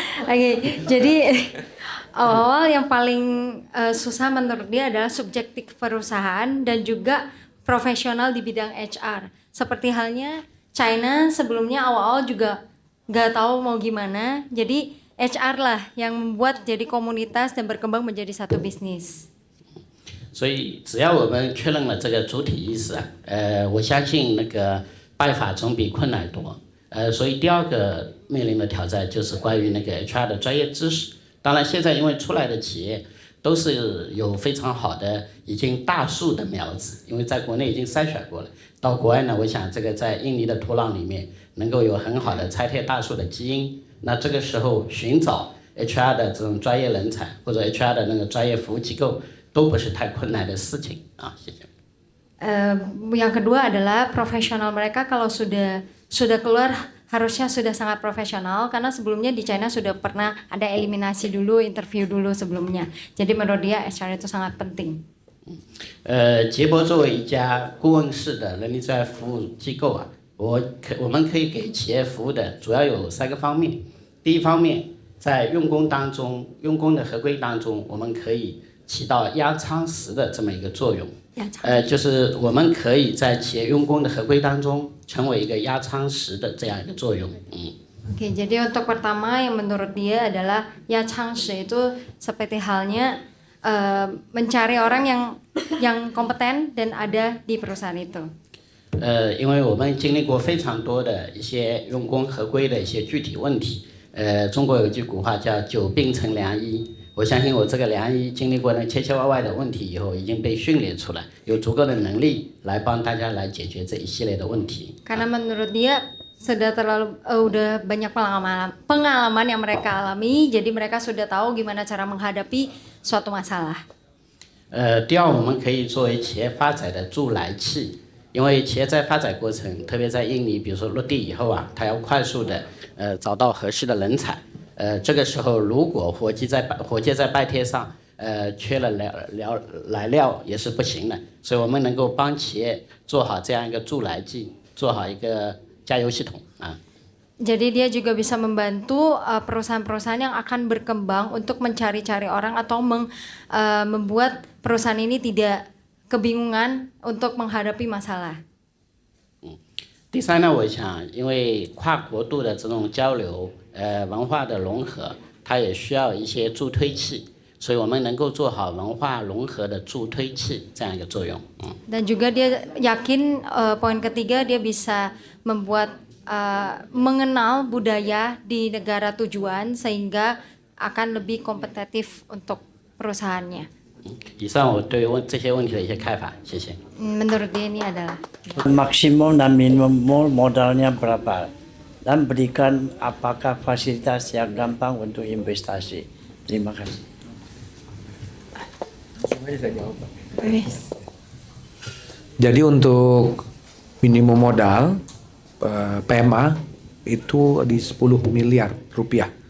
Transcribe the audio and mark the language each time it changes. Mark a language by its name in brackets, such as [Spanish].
[Indonesian] Oke, jadi awal-awal yang paling susah menurut dia adalah subjektif perusahaan dan juga profesional di bidang HR. Seperti halnya China sebelumnya awal-awal juga nggak tahu mau gimana, jadi HR lah yang membuat jadi komunitas dan berkembang menjadi satu bisnis. [Chinese] 所以只要我们确认了这个主体意识我相信那个办法总比困难多。所以第2个面临的挑战就是关于那个 HR 的专业知识。当然，现在因为出来的企业都是有非常好的已经大树的苗子，因为在国内已经筛选过了。到国外呢，我想这个在印尼的土壤里面能够有很好的拆贴大树的基因。那这个时候寻找 HR 的这种专业人才或者 HR 的那个专业服务机构都不是太困难的事情啊。谢谢。 [Indonesian] Yang kedua adalah profesional mereka kalau sudah keluar harusnya sudah sangat profesional karena sebelumnya di China sudah pernah ada eliminasi dulu, interview dulu sebelumnya. Jadi menurut dia HR itu sangat penting. [Chinese] 捷博作为一家顾问式的人力资源服务机构啊，我们可以给企业服务的主要有3个方面。第一方面，在用工当中，用工的合规当中，我们可以起到压舱石的这么一个作用。就是我们可以在企业用工的合规当中成为一个压舱石的这样一个作用。 [Indonesian] Oke, jadi untuk pertama yang menurut dia adalah ya changshi itu seperti halnya mencari orang yang kompeten dan ada di perusahaan itu. [Chinese] 因为我们经历过非常多的一些用工合规的一些具体问题。中国有句古话叫久病成良医。我相信我这个良医经历过那千千万万的问题以后，已经被训练出来，有足够的能力来帮大家来解决这一系列的问题。 [Indonesian] Karena menurut dia sudah udah banyak pengalaman yang mereka alami, jadi mereka sudah tahu gimana cara menghadapi suatu masalah. [Chinese] 第2，我们可以作为企业发展的助燃器，因为企业在发展过程，特别在印尼，比如说落地以后啊，它要快速的找到合适的人才。这个时候如果火箭在拜贴上缺了来料也是不行的，所以我们能够帮企业做好这样一个助燃剂，做好一个加油系统啊。 [Indonesian] Jadi dia juga bisa membantu perusahaan-perusahaan yang akan berkembang untuk mencari-cari orang atau membuat perusahaan ini tidak kebingungan untuk menghadapi masalah. [Chinese] 第3呢，我想因为跨国度的这种交流文化的融合，它也需要一些助推器，所以我们能够做好文化融合的助推器这样一个作用。 [Indonesian] Dan juga dia yakin poin ketiga dia bisa membuat mengenal budaya di negara tujuan sehingga akan lebih kompetitif untuk perusahaannya. [Chinese] 以上我对这些问题的一些看法，谢谢。 [Indonesian] Menurut dia ini adalah maksimum dan minimum modalnya berapa dan berikan apakah fasilitas yang gampang untuk investasi. Terima kasih. Jadi untuk minimum modal PMA itu di 10 miliar rupiah.